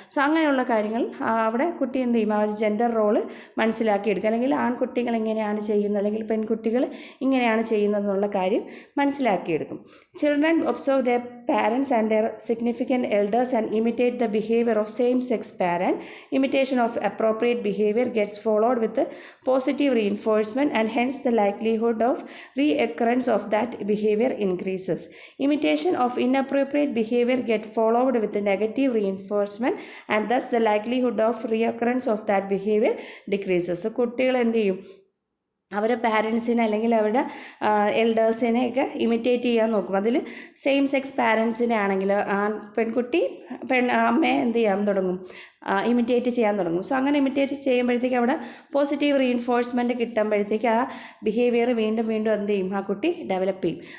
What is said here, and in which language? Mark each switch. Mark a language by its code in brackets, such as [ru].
[ml] So അങ്ങനെയുള്ള കാര്യങ്ങൾ അവിടെ കുട്ടി എന്ത് ചെയ്യും, ആ ഒരു ജെൻഡർ റോള് മനസ്സിലാക്കിയെടുക്കുക. അല്ലെങ്കിൽ ആൺകുട്ടികൾ ഇങ്ങനെയാണ് ചെയ്യുന്നത്, അല്ലെങ്കിൽ പെൺകുട്ടികൾ ഇങ്ങനെയാണ് ചെയ്യുന്നതെന്നുള്ള കാര്യം മനസ്സിലാക്കിയെടുക്കും. [en] Children observe their parents and their significant elders and imitate the behaviour of same sex parent. Imitation of appropriate behavior gets followed with positive reinforcement, and hence the likelihood of reoccurrence of that behavior increases. Imitation of inappropriate behavior gets followed with negative reinforcement, and thus the likelihood of reoccurrence of that behavior decreases. [ml] So കുട്ടികൾ എന്ത് ചെയ്യും, അവരുടെ പാരൻസിനെ അല്ലെങ്കിൽ അവരുടെ എൽഡേഴ്സിനെയൊക്കെ imitate ചെയ്യാൻ നോക്കും. അതിൽ same sex പാരൻസിനെ ആണെങ്കിൽ പെൺകുട്ടി അമ്മയെ എന്ത് ചെയ്യാൻ തുടങ്ങും, ഇമിറ്റേറ്റ് ചെയ്യാൻ തുടങ്ങും. സോ അങ്ങനെ ഇമിറ്റേറ്റ് ചെയ്യുമ്പോഴത്തേക്ക് അവിടെ പോസിറ്റീവ് റീഇൻഫോഴ്സ്മെൻറ്റ് കിട്ടുമ്പോഴത്തേക്ക് ആ ബിഹേവിയർ വീണ്ടും വീണ്ടും എന്ത് ചെയ്യും, ആ കുട്ടി ഡെവലപ്പ് ചെയ്യും.